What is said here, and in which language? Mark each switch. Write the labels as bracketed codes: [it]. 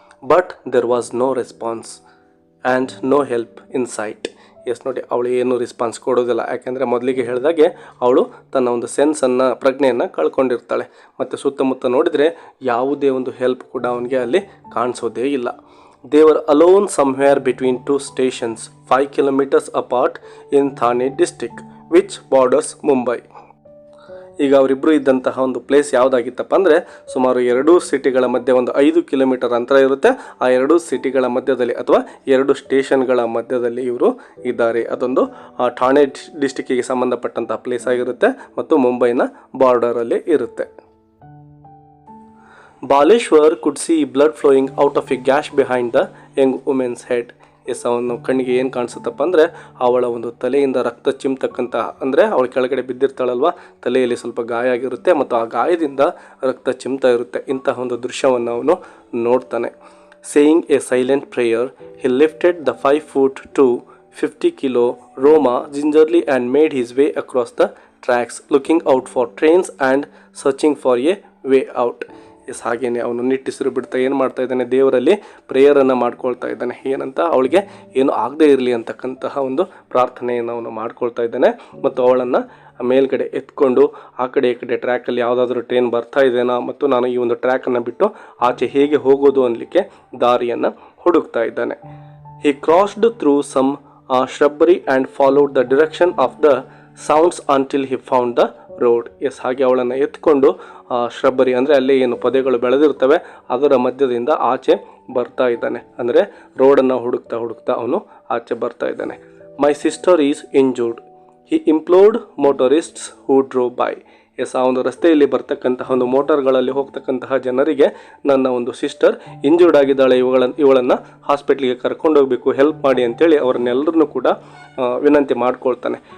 [en] But there was no response and no help in sight. [kn] S, ನೋಡಿ, ಅವಳು ಏನು response ಕೊಡೋದಿಲ್ಲ. ಯಾಕೆಂದರೆ ಮೊದಲಿಗೆ ಹೇಳಿದಾಗೆ ಅವಳು ತನ್ನ ಒಂದು ಸೆನ್ಸನ್ನು, ಪ್ರಜ್ಞೆಯನ್ನು ಕಳ್ಕೊಂಡಿರ್ತಾಳೆ. ಮತ್ತು ಸುತ್ತಮುತ್ತ ನೋಡಿದರೆ ಯಾವುದೇ ಒಂದು ಹೆಲ್ಪ್ ಕೂಡ ಅವನಿಗೆ ಅಲ್ಲಿ ಕಾಣಿಸೋದೇ ಇಲ್ಲ. [en] They were alone somewhere between two stations, 5 kilometers apart in Thane district, which borders Mumbai. [kn] ಈಗ ಅವರಿಬ್ಬರು ಇದ್ದಂತಹ ಒಂದು ಪ್ಲೇಸ್ ಯಾವುದಾಗಿತ್ತಪ್ಪ ಅಂದರೆ ಸುಮಾರು 2 ಸಿಟಿಗಳ ಮಧ್ಯೆ ಒಂದು 5 ಕಿಲೋಮೀಟರ್ ಅಂತರ ಇರುತ್ತೆ. ಆ 2 ಸಿಟಿಗಳ ಮಧ್ಯದಲ್ಲಿ ಅಥವಾ 2 ಸ್ಟೇಷನ್ಗಳ ಮಧ್ಯದಲ್ಲಿ ಇವರು ಇದ್ದಾರೆ. ಅದೊಂದು ಠಾಣೆ ಡಿಸ್ಟಿಕ್ಕಿಗೆ ಸಂಬಂಧಪಟ್ಟಂತಹ ಪ್ಲೇಸ್ ಆಗಿರುತ್ತೆ ಮತ್ತು ಮುಂಬೈನ ಬಾರ್ಡರಲ್ಲಿ ಇರುತ್ತೆ. [en] Baleshwar could see blood flowing out of a gash behind the young women's head. [kn] S, ಅವನು ಕಣ್ಣಿಗೆ ಏನು ಕಾಣಿಸುತ್ತಪ್ಪ ಅಂದರೆ ಅವಳ ಒಂದು ತಲೆಯಿಂದ ರಕ್ತ ಚಿಮ್ತಕ್ಕಂಥ, ಅಂದರೆ ಅವಳ ಕೆಳಗಡೆ ಬಿದ್ದಿರ್ತಾಳಲ್ವ, ತಲೆಯಲ್ಲಿ ಸ್ವಲ್ಪ ಗಾಯ ಆಗಿರುತ್ತೆ ಮತ್ತು ಆ ಗಾಯದಿಂದ ರಕ್ತ ಚಿಮ್ತಾ ಇರುತ್ತೆ. ಇಂತಹ ಒಂದು ದೃಶ್ಯವನ್ನು ಅವನು ನೋಡ್ತಾನೆ. [en] Saying a silent prayer, he lifted the 5 foot to 50 kilo Roma gingerly and made his way across the tracks, looking out for trains and searching for a way out. [kn] S, ಹಾಗೇನೆ ಅವನು ನಿಟ್ಟಿಸಿರು ಬಿಡ್ತಾ ಏನು ಮಾಡ್ತಾ ಇದ್ದಾನೆ, ದೇವರಲ್ಲಿ ಪ್ರೇಯರನ್ನು ಮಾಡ್ಕೊಳ್ತಾ ಇದ್ದಾನೆ. ಏನಂತ, ಅವಳಿಗೆ ಏನು ಆಗದೆ ಇರಲಿ ಅಂತಕ್ಕಂತಹ ಒಂದು ಪ್ರಾರ್ಥನೆಯನ್ನು ಅವನು ಮಾಡ್ಕೊಳ್ತಾ ಇದ್ದಾನೆ. ಮತ್ತು ಅವಳನ್ನು ಮೇಲ್ಗಡೆ ಎತ್ಕೊಂಡು ಆ ಕಡೆ ಈ ಕಡೆ ಟ್ರ್ಯಾಕಲ್ಲಿ ಯಾವುದಾದ್ರೂ ಟ್ರೈನ್ ಬರ್ತಾ ಇದೆನಾ ಮತ್ತು ನಾನು ಈ ಒಂದು ಟ್ರ್ಯಾಕನ್ನು ಬಿಟ್ಟು ಆಚೆ ಹೇಗೆ ಹೋಗೋದು ಅನ್ನಲಿಕ್ಕೆ ದಾರಿಯನ್ನು ಹುಡುಕ್ತಾ ಇದ್ದಾನೆ. [en] He crossed through some shrubbery and followed the direction of the sounds until he found the road. [kn] S, ಹಾಗೆ ಅವಳನ್ನು ಎತ್ಕೊಂಡು ಶ್ರಬ್ಬರಿ ಅಂದರೆ ಅಲ್ಲಿ ಏನು ಪೊದೆಗಳು ಬೆಳೆದಿರ್ತವೆ ಅದರ ಮಧ್ಯದಿಂದ ಆಚೆ ಬರ್ತಾ ಇದ್ದಾನೆ. ಅಂದರೆ ರೋಡನ್ನು ಹುಡುಕ್ತಾ ಹುಡುಕ್ತಾ ಅವನು ಆಚೆ ಬರ್ತಾ ಇದ್ದಾನೆ. [en] My sister is injured, he implored motorists who drove by. [kn] S, ಆ ಒಂದು ರಸ್ತೆಯಲ್ಲಿ ಬರ್ತಕ್ಕಂತಹ ಒಂದು ಮೋಟಾರ್ಗಳಲ್ಲಿ ಹೋಗ್ತಕ್ಕಂತಹ ಜನರಿಗೆ ನನ್ನ ಒಂದು ಸಿಸ್ಟರ್ ಇಂಜೂರ್ಡ್ ಆಗಿದ್ದಾಳೆ, ಇವಳನ್ನು ಹಾಸ್ಪಿಟ್ಲಿಗೆ ಕರ್ಕೊಂಡೋಗ್ಬೇಕು, ಹೆಲ್ಪ್ ಮಾಡಿ ಅಂತೇಳಿ ಅವರನ್ನೆಲ್ಲರನ್ನೂ ಕೂಡ ವಿನಂತಿ ಮಾಡ್ಕೊಳ್ತಾನೆ.